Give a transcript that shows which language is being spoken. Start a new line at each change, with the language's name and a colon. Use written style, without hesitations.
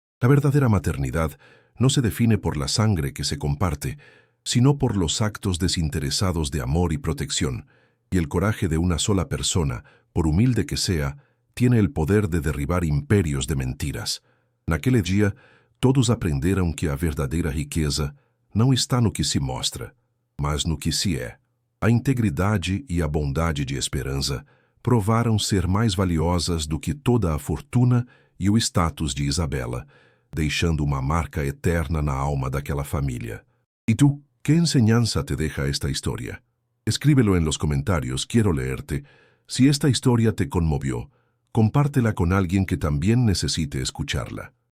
Spanish: La verdadera maternidad no se define por la sangre que se comparte, sino por los actos desinteresados de amor y protección, y el coraje de una sola persona, por humilde que sea, tiene el poder de derribar imperios de mentiras. En aquel día,
Portuguese: Todos aprenderam que a verdadeira riqueza não está no que se mostra, mas no que se é. A integridade e a bondade de Esperança provaram ser mais valiosas do que toda a fortuna e o status de Isabela, deixando uma marca eterna na alma daquela família.
Spanish: ¿Y tú, qué enseñanza te deja esta historia? Escríbelo en los comentarios, quiero leerte. Si esta historia te conmovió, compártela con alguien que también necesite escucharla.